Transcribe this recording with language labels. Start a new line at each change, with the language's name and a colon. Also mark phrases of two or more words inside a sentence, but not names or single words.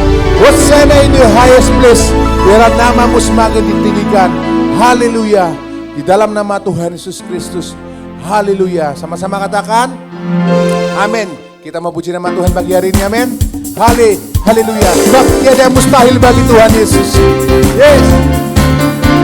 English: Hosanna in the highest place.
Indonesian: Biarlah nama-Mu semakin ditinggikan. Haleluya. Di dalam nama Tuhan Yesus Kristus. Haleluya. Sama-sama katakan amin. Kita mau puji nama Tuhan pagi hari ini. Amin. Haleluya. Sebab tiada yang mustahil bagi Tuhan Yesus.